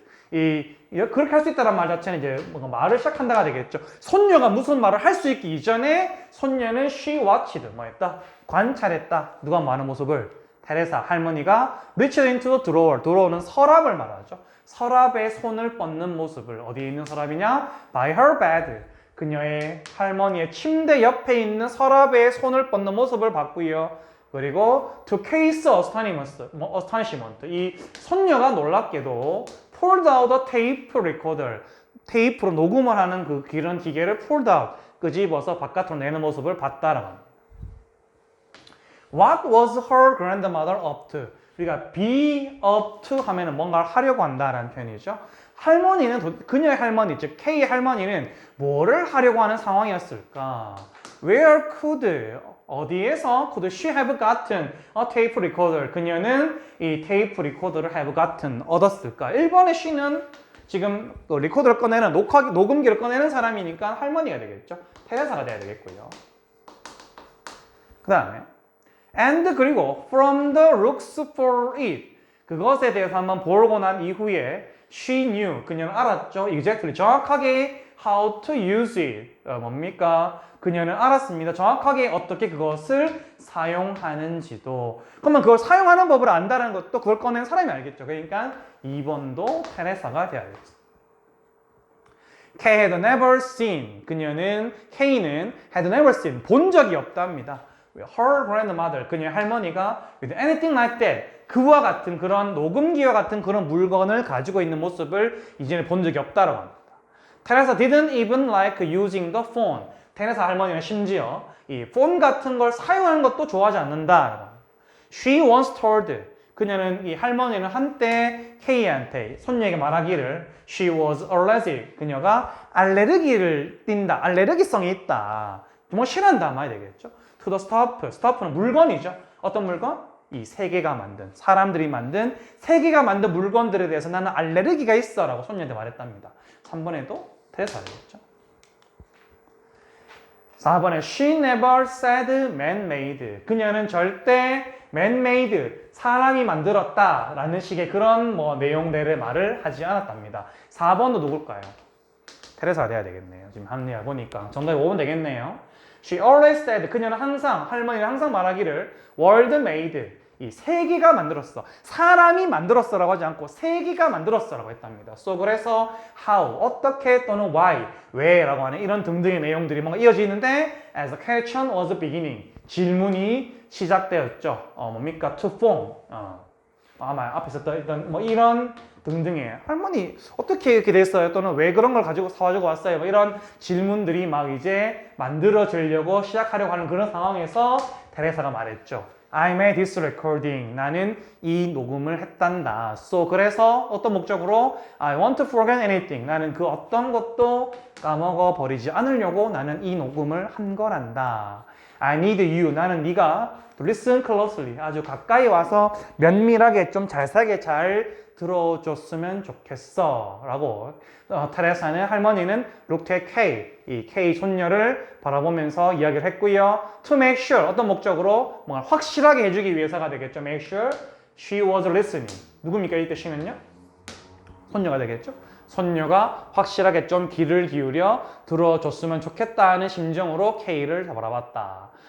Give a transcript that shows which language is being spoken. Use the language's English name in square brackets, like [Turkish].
[Korean] 그렇게 할 수 있다는 말 자체는 이제 뭔가 말을 시작한다가 되겠죠. 손녀가 무슨 말을 할 수 있기 이전에 손녀는 [English] she watched. [Korean] 뭐 했다? 관찰했다. 누가 말하는 모습을? 테레사 할머니가 [English] reached into the drawer. [Korean] drawer는 서랍을 말하죠. 서랍에 손을 뻗는 모습을. 어디에 있는 서랍이냐? [English] by her bed. [Korean] 그녀의 할머니의 침대 옆에 있는 서랍에 손을 뻗는 모습을 봤고요. 그리고 [English] to K's astonishment. [Korean] 이 손녀가 놀랍게도 [English] pulled out a tape recorder. [Korean] 테이프로 녹음을 하는 그런 기계를 [English] pulled out. [Korean] 끄집어서 바깥으로 내는 모습을 봤다라고 합니다. [English] What was her grandmother up to? [Korean] 그러니까 be up to 하면은 뭔가를 하려고 한다라는 표현이죠. 그녀의 할머니, 즉 K의 할머니는 뭐를 하려고 하는 상황이었을까? [English] Where could, [Korean] 어디에서 [English] could she have gotten a tape recorder? [Korean] 그녀는 이 테이프 리코더를 [English] have gotten, [Korean] 얻었을까? 1번의 she는 지금 리코더를 꺼내는, 녹음기를 꺼내는 사람이니까 할머니가 되겠죠. 테레사가 돼야 되겠고요. [English] 그 다음에 and [Korean] 그리고 [English] from the looks for it. [Korean] 그것에 대해서 한번 보고 난 이후에 [English] she knew. [Korean] 그녀는 알았죠. [English] exactly. 정확하게 how to use it. [Korean] 뭡니까? 그녀는 알았습니다. 정확하게 어떻게 그것을 사용하는지도. 그러면 그걸 사용하는 법을 안다는 것도 그걸 꺼낸 사람이 알겠죠. 그러니까 2번도 테레사가 돼야겠죠. [English] Kay had never seen. [Korean] K는 [English] had never seen. [Korean] 본 적이 없답니다. [English] Her grandmother, [Korean] 그녀의 할머니가 [English] with anything like that, [Korean] 그와 같은 그런 녹음기와 같은 그런 물건을 가지고 있는 모습을 이전에 본 적이 없다라고 합니다. 테레사 [English] didn't even like using the phone. [Korean] 테레사 할머니는 심지어 이 폰 같은 걸 사용하는 것도 좋아하지 않는다라고 합니다. [English] She once told. [Korean] 그녀는 이 할머니는 한때 K한테 손녀에게 말하기를 [English] she was allergic. [Korean] 그녀가 알레르기를 띈다. 알레르기성이 있다. 뭐 싫어한다 말이 되겠죠. [English] To the stuff. [Korean] stuff는 물건이죠. 어떤 물건? 이 세계가 만든, 사람들이 만든, 세계가 만든 물건들에 대해서 나는 알레르기가 있어 라고 손녀한테 말했답니다. 3번에도 테레사가 되겠죠. 4번에 [English] she never said man-made. [Korean] 그녀는 절대 [English] man-made, [Korean] 사람이 만들었다 라는 식의 그런 내용들의 말을 하지 않았답니다. 4번도 누굴까요? 테레사가 돼야 되겠네요. 지금 합리화 보니까 정답이 5번 되겠네요. [English] She always said, [Korean] 그녀는 할머니는 항상 말하기를 [English] world made, [Korean] 이 세계가 만들었어. 사람이 만들었어 라고 하지 않고 세계가 만들었어 라고 했답니다. [English] So [Korean] 그래서 [English] how, [Korean] 어떻게 또는 [English] why, [Korean] 왜 라고 하는 이런 등등의 내용들이 뭔가 이어지는데 [English] as a question was beginning, [Korean] 질문이 시작되었죠. 뭡니까? [English] To form. [Korean] 아마 앞에 있었던 이런 등등의 할머니 어떻게 이렇게 됐어요? 또는 왜 그런 걸 가지고 사가지고 왔어요? 이런 질문들이 막 이제 만들어지려고 시작하려고 하는 그런 상황에서 테레사가 말했죠. [English] I made this recording. [Korean] 나는 이 녹음을 했단다. [English] So [Korean] 그래서 어떤 목적으로 [English] I want to forget anything. [Korean] 나는 그 어떤 것도 까먹어 버리지 않으려고 나는 이 녹음을 한 거란다. [English] I need you. [Korean] 나는 네가 [English] to listen closely. [Korean] 아주 가까이 와서 면밀하게 좀 잘하게 잘 들어줬으면 좋겠어 라고 테레사는 할머니는 [English] looked at Kay, [Korean] 이 K 손녀를 바라보면서 이야기를 했고요. [English] To make sure, [Korean] 어떤 목적으로 뭔가 확실하게 해주기 위해서가 되겠죠. [English] Make sure she was listening. [Korean] 누굽니까 이때 she는요? 손녀가 되겠죠. 손녀가 확실하게 좀 귀를 기울여 들어줬으면 좋겠다는 심정으로 K를 바라봤다.